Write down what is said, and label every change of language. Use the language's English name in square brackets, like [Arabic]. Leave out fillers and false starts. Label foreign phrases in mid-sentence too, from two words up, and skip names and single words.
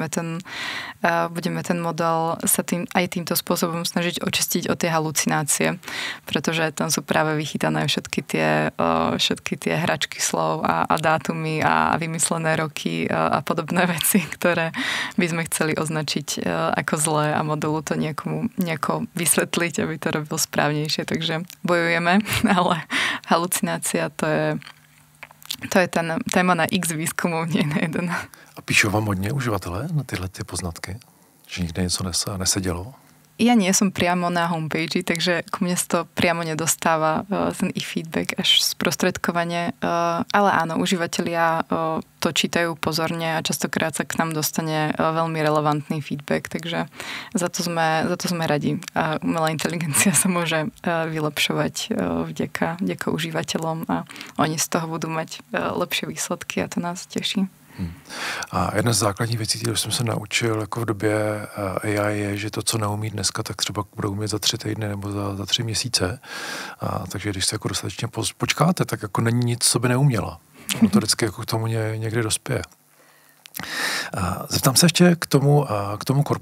[Slovak] budeme ten model sa aj týmto spôsobom snažiť očistiť od tie halucinácie, pretože tam sú práve vychytané všetky tie hračky slov a dátumy a vymyslené roky a podobné veci, ktoré by sme chceli označiť ako zlé a modelu to nejako vysvetliť, aby to robil správnejšie. Takže bojujeme, ale halucinácia to je ten téma na x výzkumov, nie na jeden. [Czech] A píšou vám hodně uživatelé na tyhle poznatky? Že nikde něco nesedělo? [Slovak] Ja nie som priamo na homepage, takže ku mne to priamo nedostáva ten ich feedback až sprostredkovanie, ale áno, užívateľia to čítajú pozorne a častokrát sa k nám dostane veľmi relevantný feedback, takže za to sme radi. A umelá inteligencia sa môže vylepšovať vďaka užívateľom a oni z toho budú mať lepšie výsledky a to nás teší. [Czech] A jedna z základních věcí, kterou jsem se naučil jako v době AI je, že to, co neumí dneska, tak třeba budou umět za 3 týdny nebo za 3 měsíce. Takže když se jako dostatečně počkáte, tak jako není nic, co by neuměla. Ono to vždycky jako k tomu někdy dospěje. Zeptám se ještě k tomu korpusu.